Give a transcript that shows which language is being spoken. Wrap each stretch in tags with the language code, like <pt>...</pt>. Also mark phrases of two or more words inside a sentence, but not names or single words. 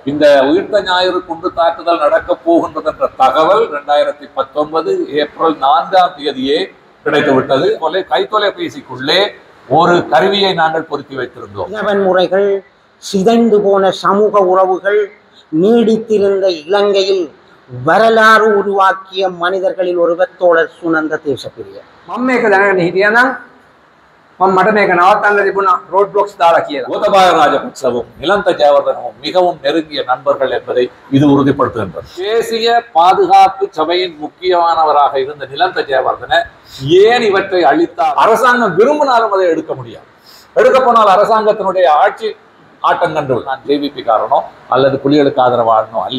<ta>இந்த உயிர்த்த ஞாயிறு குண்டு தாக்குதல் நடக்கப் போகின்றது என்ற தகவல் 2019 ஏப்ரல் 4ஆம் தேதியே கிடைத்துவிட்டது. கைத்தொலைபேசிக்குள்ளே ஒரு கருவியை நாங்கள் பொருத்தி வைத்திருந்தோம். வன்முறைகள், சிதைந்து போன சமூக உறவுகள், நீடித்திருந்த இலங்கையில் வரலாறு உருவாக்கிய மனிதர்களில் ஒருவர் தோழர் சுனந்த தேசப்பிரிய.</ta> <si>මට මේක නවත්තන්න තිබුණා</si> <en>road blocks</en> <si>දාලා කියලා.</si> <ta>கோத்தபாய ராஜபக்சவும் நிலந்த ஜெயவர்தனவும் மிகவும் நெருங்கிய நண்பர்கள் என்பதை இது உறுதிப்படுத்துகின்றது. தேசிய பாதுகாப்பு சபையின் முக்கியமானவராக இருந்த நிலந்த ஜெயவர்தன ஏன் இவற்றை அளித்தார்? அரசாங்கம் விரும்பினாலும் அதை எடுக்க முடியாது. எடுக்க போனால் அரசாங்கத்தினுடைய ஆட்சி ஆட்டம் கண்டு நான் ஜேவிபி காரணோ அல்லது புலிகளுக்கு ஆதரவானோ அல்ல.</ta>